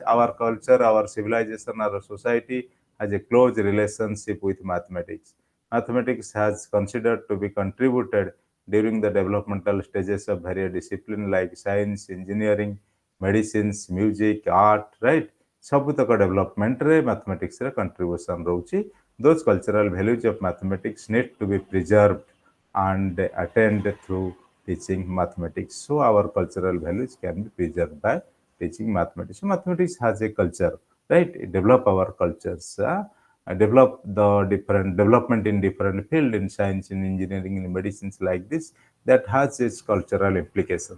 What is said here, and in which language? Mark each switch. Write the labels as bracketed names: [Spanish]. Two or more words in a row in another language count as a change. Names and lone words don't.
[English] Our culture, our civilization, our society has a close relationship with mathematics. Mathematics has considered to be contributed during the developmental stages of various disciplines like science, engineering, medicines, music, art, right? [Odia] ସବୁତକ ଡେଭଲପମେଣ୍ଟରେ ମ୍ୟାଥମେଟିକ୍ସର କଣ୍ଟ୍ରିବ୍ୟୁସନ୍ ରହୁଛି [English] those cultural values of mathematics need to be preserved and attained through teaching mathematics. So our cultural values can be preserved by teaching mathematics. So mathematics has a culture, right? It develop our cultures, develop the different development in different field in science, in engineering, in medicines like this that has its cultural implications.